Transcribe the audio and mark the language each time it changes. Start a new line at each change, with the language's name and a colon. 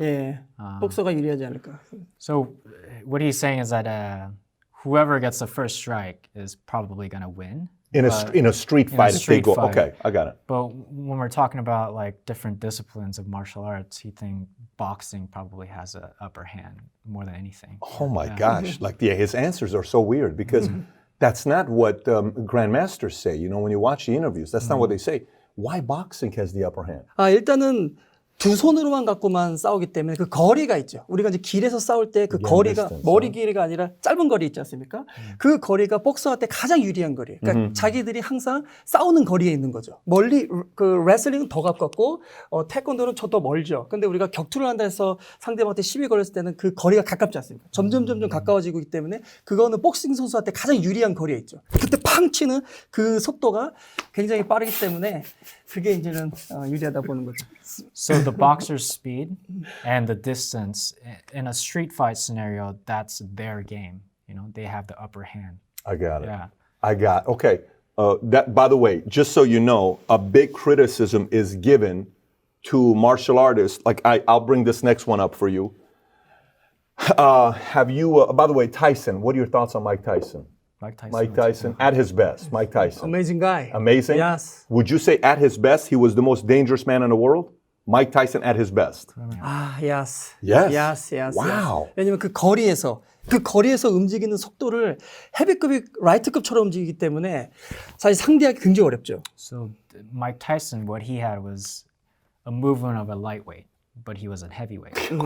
Korean: 예, 복서가 유리하지 않을까.
English: So what he's saying is that whoever gets the first strike is probably going to win. In a street fight, if they go. Okay, I got it. But when we're talking about like different disciplines of martial arts, he thinks boxing probably has an upper hand more than anything. Oh my gosh! His answers are so weird because that's not what grandmasters say. You know, when you watch the interviews, that's not what they say. Why boxing has the upper hand?
Korean: 일단은 두 손으로만 갖고만 싸우기 때문에 그 거리가 있죠. 우리가 이제 길에서 싸울 때 그 거리가 머리 길이가 아니라 짧은 거리 있지 않습니까? 그 거리가 복서한테 가장 유리한 거리예요. 그러니까 자기들이 항상 싸우는 거리에 있는 거죠. 멀리 그 레슬링은 더 가깝고 태권도는 저 더 멀죠. 근데 우리가 격투를 한다 해서 상대방한테 시비 걸렸을 때는 그 거리가 가깝지 않습니까? 점점 가까워지고 있기 때문에 그거는 복싱 선수한테 가장 유리한 거리에 있죠. 그때 팡 치는 그 속도가 굉장히 빠르기 때문에 그게 이제는 유리하다 보는 거죠.
English: So the boxer's speed and the distance in a street fight scenario, that's their game. You know, they have the upper hand. I got it. Yeah. Okay. That, by the way, just so you know, a big criticism is given to martial artists. Like I'll bring this next one up for you. Have you? By the way, Tyson. What are your thoughts on Mike Tyson? Mike Tyson at his best. Mike Tyson. Amazing guy. Amazing? Yes. Would you say at his best he was the most dangerous man in the world? Mike Tyson at his best. Yes. Yes. Yes. Wow.
Korean: 왜냐면 그 거리에서 움직이는 속도를 헤비급이 라이트급처럼 움직이기 때문에 사실 상대하기 굉장히 어렵죠.
English: So Mike Tyson, what he had was a movement of a lightweight, but he was a heavyweight.